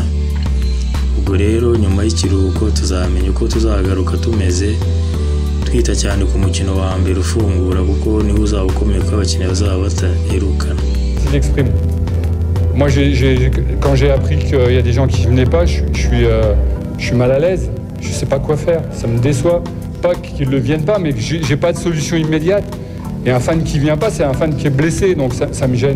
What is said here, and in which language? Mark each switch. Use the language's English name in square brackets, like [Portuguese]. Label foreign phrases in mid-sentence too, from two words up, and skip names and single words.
[Kinyarwanda] Ubwo rero nyuma y'ikiruhuko tuzamenya uko tuzagaruka tumeze, twita cyane ku mukino wa mbere ufungura, kuko niho uzaba ukomeye ko abakinnyi bazaba bataherukana. [French] J'exprime. Moi quand j'ai appris qu'il y a des gens qui venaient pas, je suis mal à l'aise, je sais pas quoi faire, ça me déçoit. Pas qu'ils ne viennent pas, mais j'ai pas de solution immédiate. Et un fan qui vient pas, c'est un fan qui est blessé, donc ça me gêne.